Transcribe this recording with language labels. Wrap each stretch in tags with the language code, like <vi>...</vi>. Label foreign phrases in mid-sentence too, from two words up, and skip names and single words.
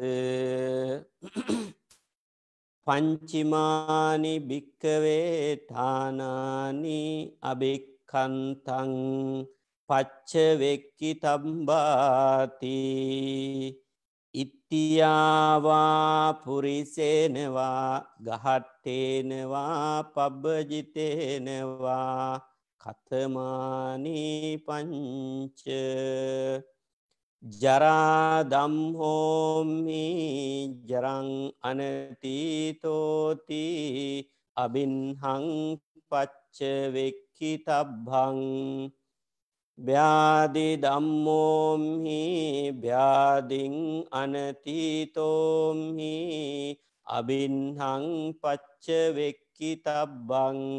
<pi>පංචිමානි භික්කවේ ඨානානි අභික්ඛන්තං පච්චවෙක්කි තබ්බාති ඉත්තියාවා පුරිසේනවා ගහට්ටේනවා පබ්බජිතේනවා කතමානි පංච ජරා ධම්හෝමි ජරං අනතීතෝති අබින්හං පච්චවෙක්කි තබ්බං ව්‍යාධි ධම්මෝමි ව්‍යාධින් අනතීතෝමි අබින්හං පච්චවෙක්කි තබ්බං</pi>